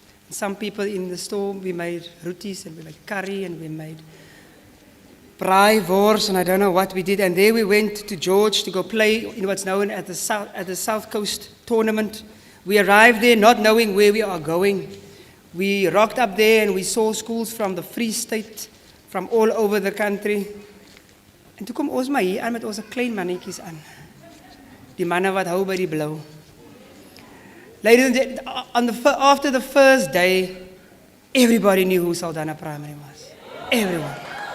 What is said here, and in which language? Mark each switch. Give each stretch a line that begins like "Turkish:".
English: Some people in the store, we made rotis and we made curry and we made braai wors and I don't know what we did. And there we went to George to go play in what's known as the South Coast Tournament. We arrived there not knowing where we are going. We rocked up there and we saw schools from the Free State, from all over the country.
Afrikaans: En toe kom ons maar hier aan met onze klein mannetjies aan. Die manne wat hou by die blou.
English: Ladies and gentlemen, after the first day, everybody knew who Saldanha Primary was. Everyone.